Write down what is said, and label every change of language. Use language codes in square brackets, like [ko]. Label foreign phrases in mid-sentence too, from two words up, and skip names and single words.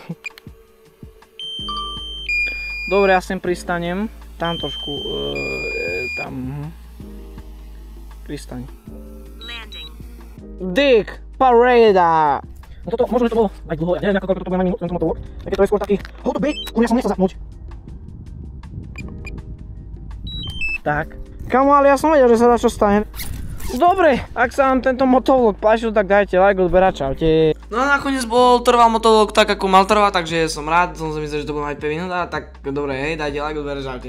[sk] Dobre, ja sem pristanem. Tam trošku, tam, pristaň. Dík, paráda! No toto, možno to bolo aj dlho, ja neviem ako to bude na minút, tento motovlog. Také to je skôr taký, [en] hold the brake, [sk] kurňa som nechcel zapnúť. Tak. Kamo, ale ja som vedel, že sa dá čo stane. Dobre, ak sa vám tento motovlog páčil, tak dajte like, odber a čaute. No a nakoniec trval motovlog tak ako mal trvať, takže som rád, som si myslel, že to bude mať 5 minút, tak dobre, hej, dajte like, odber a čaute.